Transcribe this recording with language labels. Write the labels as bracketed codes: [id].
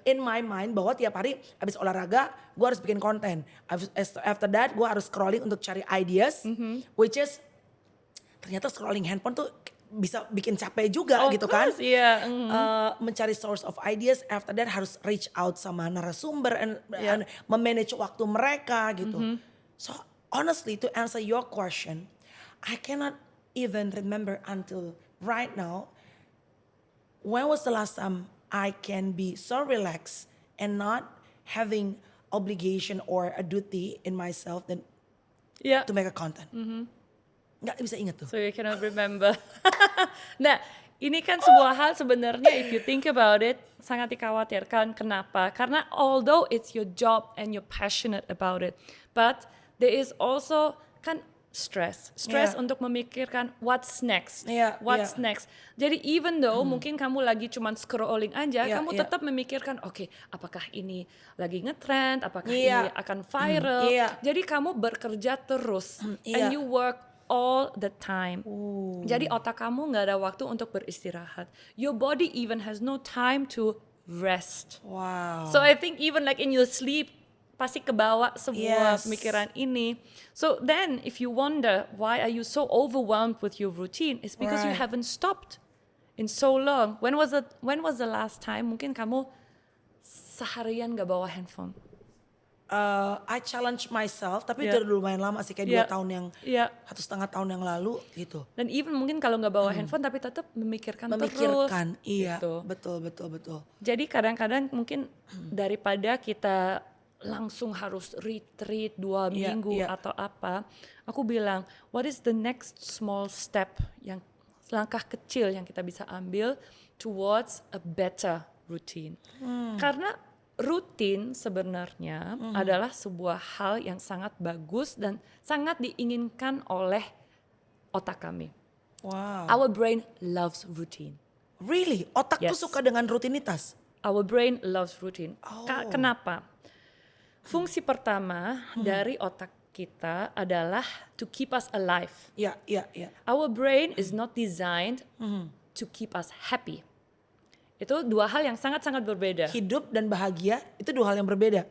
[en] in my mind [id] bahwa tiap hari habis olahraga gue harus bikin konten. [en] After that [id] gue harus scrolling untuk cari ideas, [en] which is [id] ternyata scrolling handphone tuh bisa bikin capek juga [en] Of [id] gitu kan. [en] course, iya. [id] Mencari [en] source of ideas, after that [id] harus [en] reach out [id] sama narasumber and [en] Yeah. [id] memanage waktu mereka gitu. [en] So honestly to answer your question, I cannot even remember until right now when was the last time I can be so relaxed and not having obligation or a duty in myself than [id] Iya. [en] to make a content. [id] Nggak bisa ingat tuh. [en] So you cannot remember. [id] Nah, ini kan sebuah hal sebenarnya [en] if you think about it [id] sangat dikhawatirkan. Kenapa? [en] Karena although it's your job and you're passionate about it, but there is also kan stress Yeah. [id] untuk memikirkan [en] what's next, Yeah, what's yeah. [id] next. Jadi even though mungkin kamu lagi cuman scrolling aja, [en] Yeah, [id] kamu [en] yeah. [id] tetap memikirkan, oke, apakah ini lagi ngetrend, apakah [en] Yeah. [id] ini akan viral. [en] Yeah. [id] Jadi kamu bekerja terus [en] yeah. and you work all the time. [id] Jadi otak kamu nggak ada waktu untuk beristirahat. [en] Your body even has no time to rest. Wow. So I think even like in your sleep [id] pasti kebawa sebuah [en] Yes. [id] pemikiran ini. [en] So then if you wonder why are you so overwhelmed with your routine, it's because you Right. haven't stopped in so long. When was the last time [id] mungkin kamu seharian gak bawa handphone? [en] I challenge myself, tapi Yeah. [id] itu udah lumayan lama sih, kayak [en] Yeah. [id] 2 tahun yang, [en] Yeah. [id] 1,5 tahun yang lalu gitu. Dan even mungkin kalau nggak bawa handphone tapi tetap memikirkan, Memikirkan, terus. iya, Gitu. betul. Jadi kadang-kadang mungkin daripada kita langsung harus retreat 2 Iya, minggu iya. atau apa, aku bilang, [en] what is the next small step, [id] yang langkah kecil yang kita bisa ambil [en] towards a better routine. [id] Karena rutin sebenarnya adalah sebuah hal yang sangat bagus dan sangat diinginkan oleh otak kami. [en] Wow. Our brain loves routine. [id] Really? Otak tuh [en] Yes. [id] suka dengan rutinitas? [en] Our brain loves routine. Oh. [id] Kenapa? Fungsi pertama dari otak kita adalah [en] to keep us alive. [id] Iya. [en] Our brain is not designed to keep us happy. [id] Itu 2 hal yang sangat-sangat berbeda. Hidup dan bahagia itu 2 hal yang berbeda.